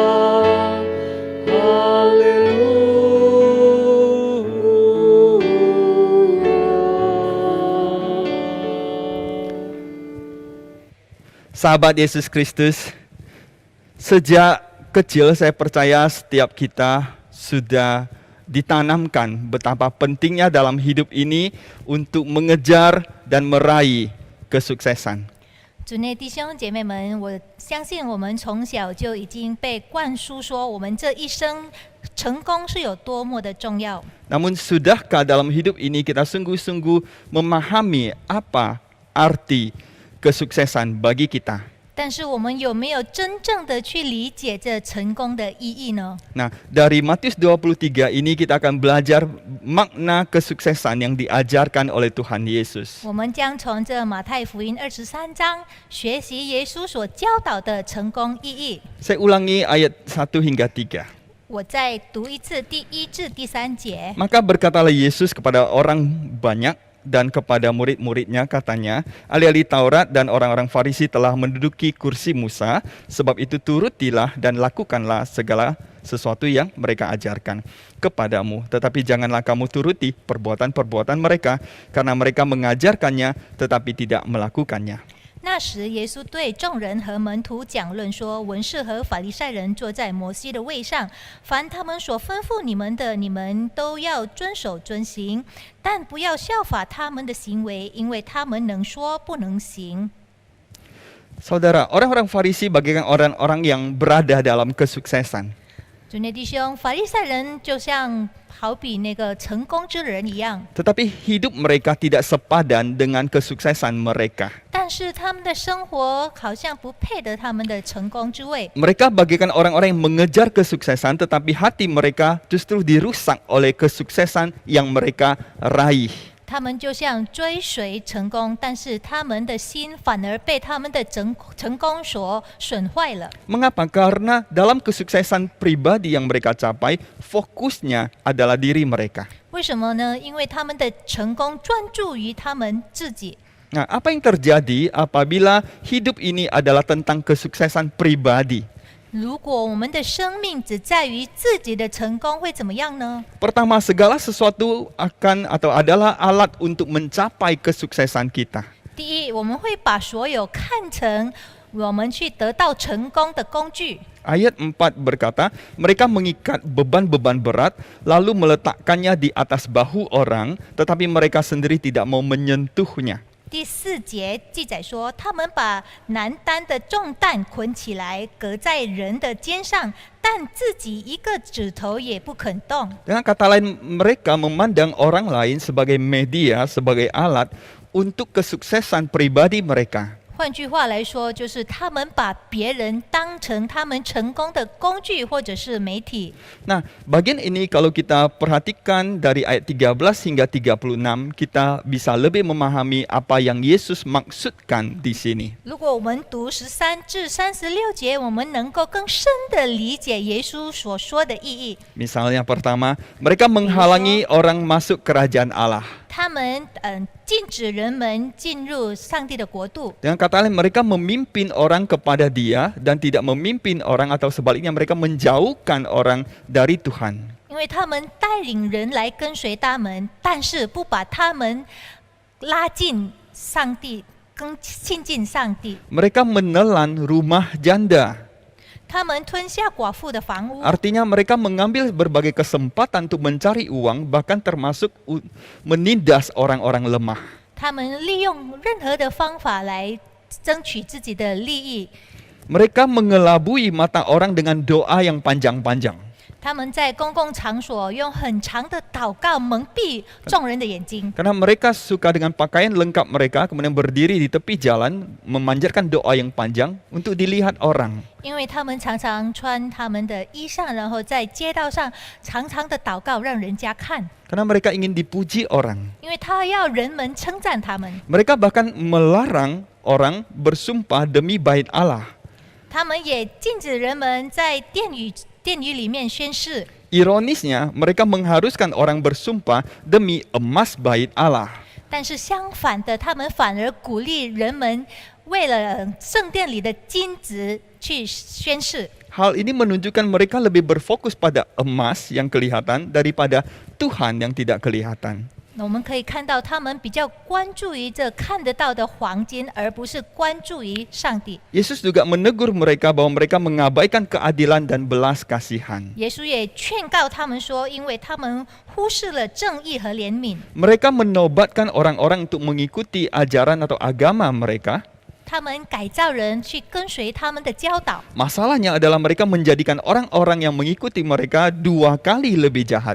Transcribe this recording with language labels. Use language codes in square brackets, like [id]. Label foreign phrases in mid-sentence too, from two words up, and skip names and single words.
[id] Sahabat Yesus Kristus, sejak kecil saya percaya setiap kita sudah ditanamkan betapa pentingnya dalam hidup ini untuk mengejar dan meraih kesuksesan. [zh] 主内弟兄姐妹们，我相信我们从小就已经被灌输说，我们这一生成功是有多么的重要。 [id] Namun sudahkah dalam hidup ini kita sungguh-sungguh memahami apa arti kesuksesan bagi kita? [zh] 但是我们有没有真正的去理解这成功的意义呢？ [id] Nah, dari Matius 23 ini kita akan belajar makna kesuksesan yang diajarkan oleh Tuhan Yesus. [zh] 我们将从这马太福音23章学习耶稣所教导的成功意义。 [id] Saya ulangi ayat 1 hingga 3. [zh] 我再读一次第1至第3节。 [id] Maka berkatalah Yesus kepada orang banyak dan kepada murid-muridnya, katanya, ahli-ahli Taurat dan orang-orang Farisi telah menduduki kursi Musa, sebab itu turutilah dan lakukanlah segala sesuatu yang mereka ajarkan kepadamu. Tetapi janganlah kamu turuti perbuatan-perbuatan mereka, karena mereka mengajarkannya tetapi tidak melakukannya. [zh] 那时，耶稣对众人和门徒讲论说：“文士和法利赛人坐在摩西的位上，凡他们所吩咐你们的，你们都要遵守遵行，但不要效法他们的行为，因为他们能说不能行。” [id] Saudara, orang-orang Farisi bagaikan orang-orang yang berada dalam kesuksesan. [zh] 主内弟兄，法利赛人就像好比那个成功之人一样， [id] Tetapi hidup mereka tidak sepadan dengan kesuksesan mereka. [zh] 但是他们的生活好像不配得他们的成功之位。 [id] Mereka bagaikan orang-orang yang mengejar kesuksesan, tetapi hati mereka justru dirusak oleh kesuksesan yang mereka raih. [zh] 他们就像追随成功，但是他们的心反而被他们的成功所损坏了。 [id] Mengapa? Karena dalam kesuksesan pribadi yang mereka capai, fokusnya adalah diri mereka. [zh] 为什么呢？因为他们的成功专注于他们自己。 [id] Nah, apa yang terjadi apabila hidup ini adalah tentang kesuksesan pribadi? [zh] 如果我们的生命只在于自己的成功，会怎么样呢？ [id] Pertama, segala sesuatu akan atau adalah alat untuk mencapai kesuksesan kita. [zh] 第一，我们会把所有看成我们去得到成功的工具。 [id] Ayat 4 berkata, mereka mengikat beban-beban berat, lalu meletakkannya di atas bahu orang, tetapi mereka sendiri tidak mau menyentuhnya. [zh] 第4节记载说，他们把难担的重担捆起来，搁在人的肩上，但自己一个指头也不肯动。 [id] Dengan kata lain, mereka memandang orang lain sebagai media, sebagai alat untuk kesuksesan pribadi mereka. [zh] 换句话来说，就是他们把别人当成他们成功的工具或者是媒体。 [id] Nah, bagian ini kalau kita perhatikan dari ayat 13 hingga 36, kita bisa lebih memahami apa yang Yesus maksudkan di sini. [zh] 如果我们读13至36节，我们能够更深的理解耶稣所说的意义。 [id] Misalnya pertama, mereka menghalangi orang masuk kerajaan Allah. [zh] 他们禁止人们进入上帝的国度。 [id] Dengan kata lain, mereka memimpin orang kepada Dia dan tidak memimpin orang, atau sebaliknya mereka menjauhkan orang dari Tuhan. [zh] 因为他们带领人来跟随他们，但是不把他们拉进上帝，更亲近上帝。 [id] Mereka menelan rumah janda. [zh] 他们吞下寡妇的房屋， [id] Artinya mereka mengambil berbagai kesempatan untuk mencari uang, bahkan termasuk menindas orang-orang lemah. [zh] 他们利用任何的方法来争取自己的利益。 [id] Mereka mengelabui mata orang dengan doa yang panjang-panjang. [zh] 他们在公共场所用很长的祷告蒙蔽众人的眼睛， [id] Karena mereka suka dengan pakaian lengkap mereka, kemudian berdiri di tepi jalan, memanjatkan doa yang panjang untuk dilihat orang. [zh] 因为他们常常穿他们的衣裳，然后在街道上长长的祷告，让人家看， [id] Karena mereka ingin dipuji orang. [zh] 因为他要人们称赞他们。 [id] Mereka bahkan melarang orang bersumpah demi bait Allah. [zh] 他们也禁止人们在殿宇里面宣誓。 [id] Ironisnya, mereka mengharuskan orang bersumpah demi emas bait Allah. [zh] 但是相反的，他们反而鼓励人们为了圣殿里的金子去宣誓。 [id] Hal ini menunjukkan mereka lebih berfokus pada emas yang kelihatan daripada Tuhan yang tidak kelihatan. [zh] 我们可以看到，他们比较关注于这看得到的黄金，而不是关注于上帝。 [id] Yesus juga menegur mereka bahwa mereka mengabaikan keadilan dan belas kasihan. [zh] 耶稣也劝告他们说，因为他们忽视了正义和怜悯， [id] Mereka menobatkan orang-orang untuk mengikuti ajaran atau agama mereka. [zh] 他们改造人去跟随他们的教导。 [id] Masalahnya adalah mereka menjadikan orang-orang yang mengikuti mereka 2 kali lebih jahat.